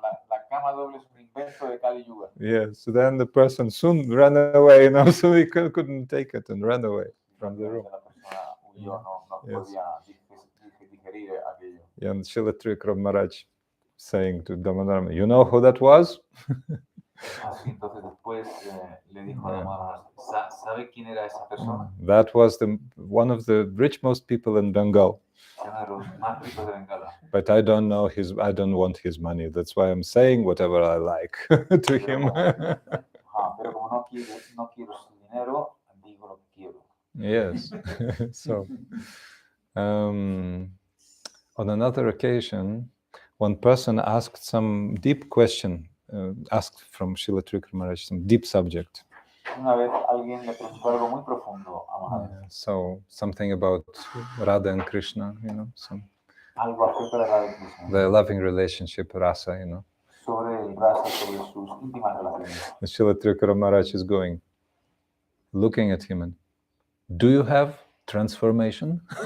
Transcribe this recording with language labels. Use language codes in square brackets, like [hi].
[es] La cama doble es un invento de Kali Yuga. [en] Yes, so then the person soon ran away, so he couldn't take it and ran away from the room. [es] La persona huyó, no podía digerir aquello. [en] And Srila Trivikrama Maharaj saying to Damodaram, you know who that was? [es] Así, entonces después le dijo a Damodaram, ¿sabe quién era esa persona? [en] That was one of the richmost people in Bengal. [es] Uno de los más ricos de Bengala. [en] But I don't want his money. That's why I'm saying whatever I like to him. [es] Pero como no quiero su dinero, digo lo que quiero. [en] Yes. So, on another occasion, one person asked some deep question, asked from Srila Trivikrama Maharaj some deep subject. [es] Una vez alguien le preguntó algo muy profundo a Maharaj. [en] So something about Radha and Krishna, [es] Algo acerca de Radha y Krishna. [en] the loving relationship, rasa, [es] Sobre el rasa, sobre sus íntimas relaciones. [en] And Srila Trivikrama Maharaj is looking at him and, do you have transformation?